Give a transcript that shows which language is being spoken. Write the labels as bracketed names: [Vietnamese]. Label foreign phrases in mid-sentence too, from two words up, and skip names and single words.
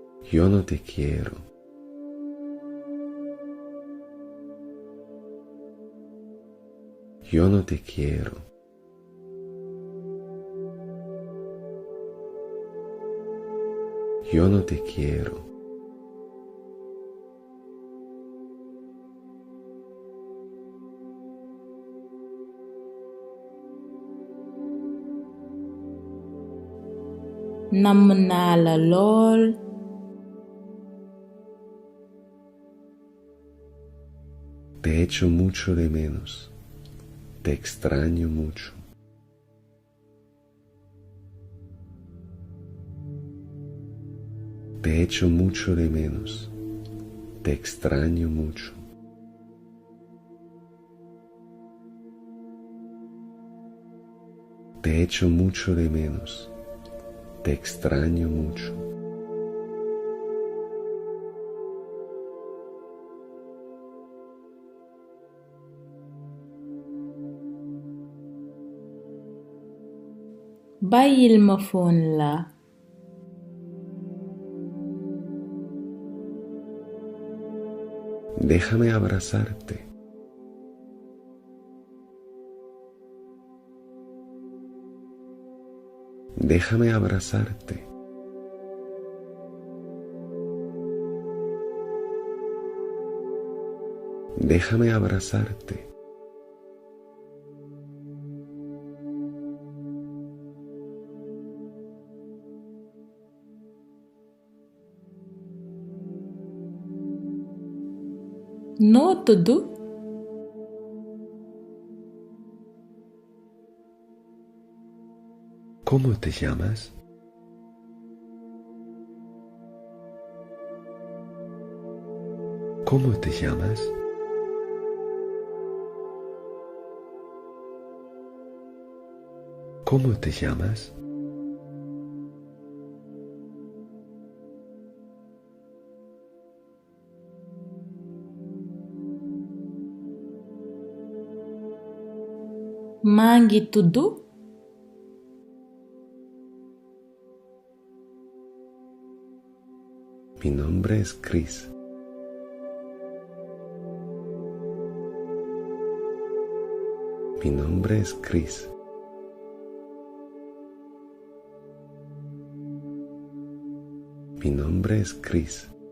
[Spanish] Yo no te quiero. Yo no te quiero. Yo no te quiero. [Wolof] Namm naa la lool. [Spanish] Te echo mucho de menos. Te extraño mucho. Te echo mucho de menos. Te extraño mucho. Te echo mucho de menos. Te extraño mucho. [Wolof] Bàyyil ma fóon la. [Spanish] Déjame abrazarte. Déjame abrazarte. Déjame abrazarte. [Wolof] Noo tudd? [Spanish] ¿Cómo te llamas? ¿Cómo te llamas? ¿Cómo te llamas? [Wolof] Maa ngi tudd. [Spanish] Mi nombre es Chris. Mi nombre es Chris. Mi nombre es Chris.